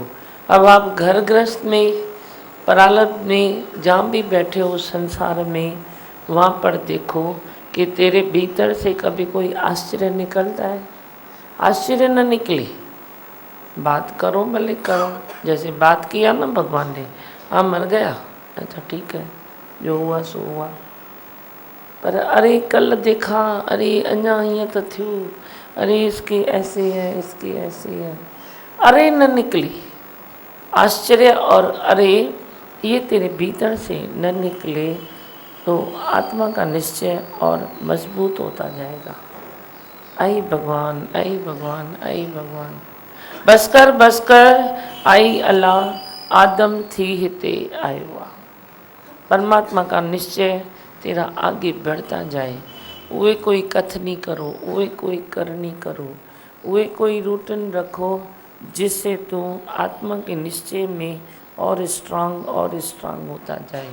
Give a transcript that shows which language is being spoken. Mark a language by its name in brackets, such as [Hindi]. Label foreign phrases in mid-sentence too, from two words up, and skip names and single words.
[Hindi] अब आप घर गृहस्थ में, प्रारब्ध में जहाँ भी बैठे हो संसार में, वहाँ पर देखो कि तेरे भीतर से कभी कोई आश्चर्य निकलता है? आश्चर्य न निकले, बात करो भले करो, जैसे बात किया ना भगवान ने, हाँ मर गया, अच्छा ठीक है, जो हुआ सो हुआ। पर अरे कल देखा, अरे [Sindhi] अञा हीअं तो थियो, [Hindi] अरे इसके ऐसे है, इसके ऐसे है, अरे न निकली आश्चर्य और अरे ये तेरे भीतर से न निकले, तो आत्मा का निश्चय और मजबूत होता जाएगा। [Sindhi] आई भगवान, आई भगवान, आई भगवान, बसकर बसकर आई अल्लाह, आदम थी हिते आयो आहे। [Hindi] परमात्मा का निश्चय तेरा आगे बढ़ता जाए। [Sindhi] उहे कोई कथनी करो, उहे कोई करनी करो, उहे कोई रूटीन रखो, [Hindi] जिससे तू आत्मा के निश्चय में और स्ट्रांग होता जाए।